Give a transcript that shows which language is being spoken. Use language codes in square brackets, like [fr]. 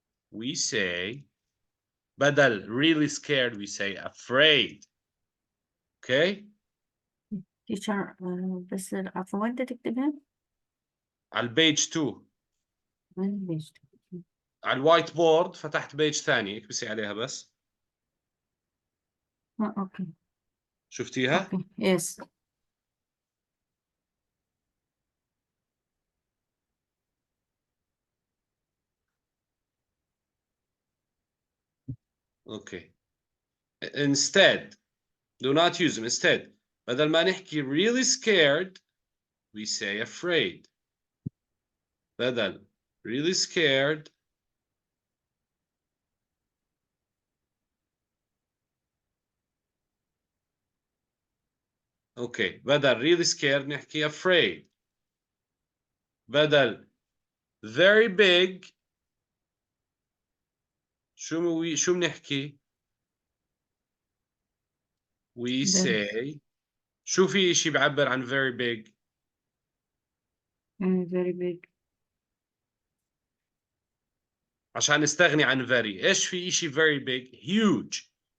[en] we say بدل really scared we say afraid. Okay. [ar] teacher بس عفوا وين تكتبها؟ على البيج 2 وين ليش؟ على الوايت بورد فتحت بيج ثانية اكبسي عليها بس. اوكي شفتيها؟ اوكي يس. [en] Okay. Instead, do not use them. Instead, [ar] بدل ما نحكي [en] really scared, we say afraid. بدل really scared, okay. بدل really scared نحكي afraid. [ar] بدل very big, شو بنحكي؟ [en] We say [ar] شو في شيء بعبر عن [en] very big؟ very big. [ar] عشان نستغني عن very. ايش في شيء [en] very big؟ Huge.